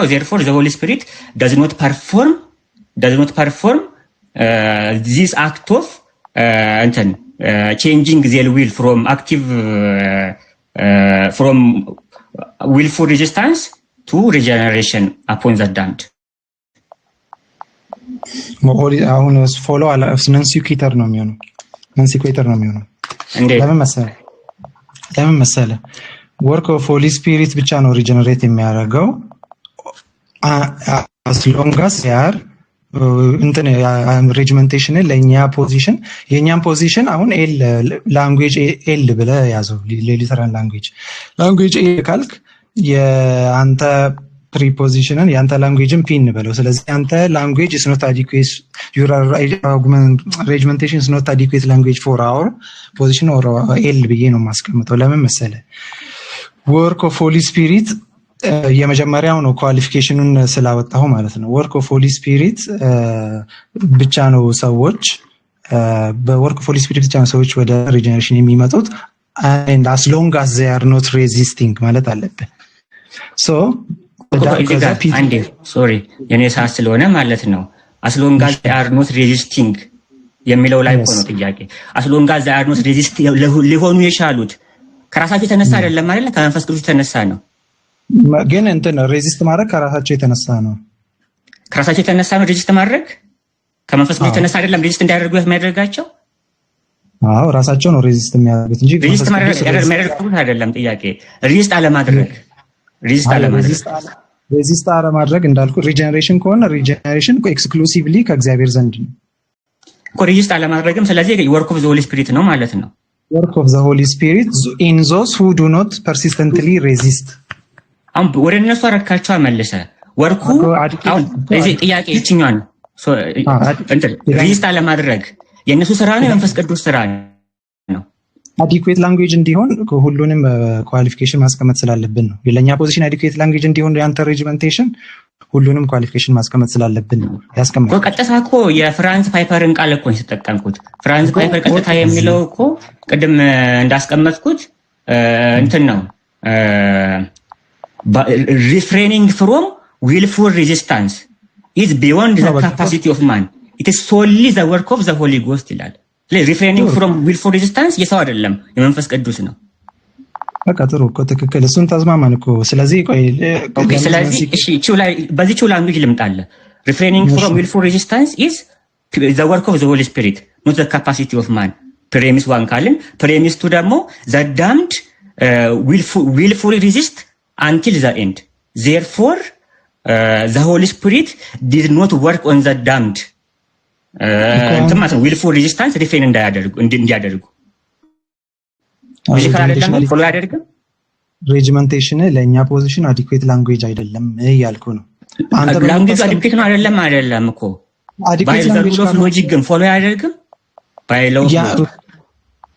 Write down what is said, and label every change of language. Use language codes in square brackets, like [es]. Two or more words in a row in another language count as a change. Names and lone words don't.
[en] Therefore the Holy Spirit does not perform this act of changing their will from active from willful resistance to regeneration upon the damned. [am] አሁን [en] follow non sequitur [am] ነው የሚሆነው። ለምን መሰለህ? [en] work of Holy Spirit [am] ብቻ ነው ሪጀነሬት የሚያደርገው [en] as long as they are [am] ሬጅመንቴሽን የኛን ፖዚሽን አሁን [en] language L [am] ብለህ ያዘው። [en] literal language L [am] ካልክ የአንተ ፕሪፖዚሽንን የአንተ ላንጉዌጅን ፒን በለው። ስለዚህ አንተ ላንጉዌጅ [en] is not adequate, your regimentation is not adequate language for our position or [am] ኤል ብዬ ነው የማስቀምጠው። ለምን መሰለህ? [en] work of Holy Spirit [am] የመጀመሪያው ነው ኳሊፊኬሽኑን ስላወጣው ማለት ነው። [en] work of Holy Spirit [am] ብቻ ነው ሰዎች በወርክ ኦፍ ሆሊ ስፒሪት ብቻ ነው ሰዎች ወደ ሪጀነሬሽን የሚመጡት and [en] as long as they are not resisting [am] ማለት አለብን። so አንዴ ሶሪ የኔ ሰዓት ስለሆነ ማለት ነው [en] as long as they are not resisting [am] የሚለው ላይ ሆኖ ጥያቄ [en] as long as they are not resisting [am] ሊሆኑ የቻሉት ከራሳቸው የተነሳ አይደለም ማለት ከመንፈስ ቅዱስ የተነሳ ነው። ግን ሬዚስት ማድረግ ከራሳቸው የተነሳ ነው። ከራሳቸው የተነሳ ነው ሬዚስት ማድረግ ከመንፈስ ቅዱስ የተነሳ አይደለም ሬዚስት እንዲያደርጉ የሚያደርጋቸው። አዎ ራሳቸው ነው ሬዚስት የሚያደርጉት እንጂ ሬዚስት ማድረግ አይደለም ጥያቄ። ሬዚስት አለማድረግ እንዳልኩ ሪጀነሬሽን ከሆነ [en] regeneration exclusively [am] ከእግዚአብሔር ዘንድ ነው እኮ ሬዚስት አለማድረግም። ስለዚህ [en] work of the Holy Spirit [am] ነው ማለት ነው። [en] work of the Holy Spirit in those who do not persistently resist. [am] ወደ እነሱ አረካቸው አመለሰ ወርኩ አሁን እዚህ ጥያቄ እቺኛው ነው ሬዚስት አለማድረግ የነሱ ስራ ነው የመንፈስ ቅዱስ ስራ ነው። [en] adequate language [am] እንዲሆን ሁሉንም ኳሊፊኬሽን ማስቀመጥ ስላለብን ነው። የለኛ ፖዚሽን [en] adequate language [am] እንዲሆን ያንተ ሬጅመንቴሽን ሁሉንም ኳሊፊኬሽን ማስቀመጥ ስላለብን ነው ያስቀመጥኩት። ቀጥታ እኮ የፍራንስ ፓይፐርን ቃል እኮ ተጠቀምኩት። ፍራንስ ፓይፐር ቀጥታ የሚለው እኮ ቅድም እንዳስቀመጥኩት ነው [en] refraining from willful resistance is beyond the capacity of man, it is solely the work of the Holy Ghost [am] ይላል። [en] refraining from willful resistance [am] የሰው አይደለም የመንፈስ ቅዱስ ነው። በቃ ጥሩ እኮ ትክክል፣ እሱን ተስማማን እኮ። ስለዚህ እሺ በዚህው ላንጉዌጅ ልምጣለ። [en] refraining from willful resistance is the work of the Holy Spirit, not the capacity of man. premise 1 ካልን premise 2 ደግሞ the damned willfully resist until the end, therefore the Holy Spirit did not work on the damned willful resistance refrain እንዲያደርጉ [am] ሬጅመንቴሽን ለእኛ ፖዚሽን [en] adequate language [am] አይደለም እያልኩ ነው። አንተ ላንጉዌጅ አዲኩዌት ነው አይደለም እኮ [en] by the rule of logic [am] ግን ፎሎ አያደርግም። [en] by law